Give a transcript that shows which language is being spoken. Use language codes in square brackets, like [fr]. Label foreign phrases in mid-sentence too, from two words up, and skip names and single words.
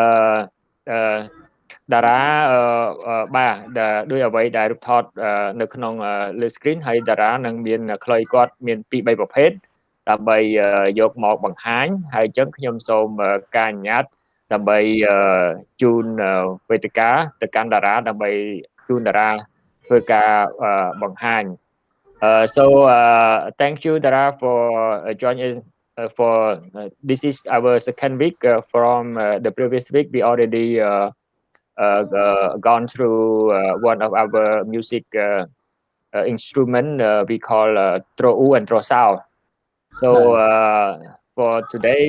[km] តារាបាទដោយអ្វីដែលរូបថតនៅក្នុងលើ screen ហើយតារានឹងមាន ខ្លុយគាត់មាន2-3ប្រភេទដើម្បីយកមកបង្ហាញហើយអញ្ចឹងខ្ញុំសូមការអនុញ្ញាតដើម្បីជូនវេទិកាទៅកាន់តារាដើម្បីជូនតារាធ្វើការបង្ហាញ [en] so thank you Dara for joining us for this is our second week from the previous week we already gone through one of our music instrument we call tro'u and trosao so for today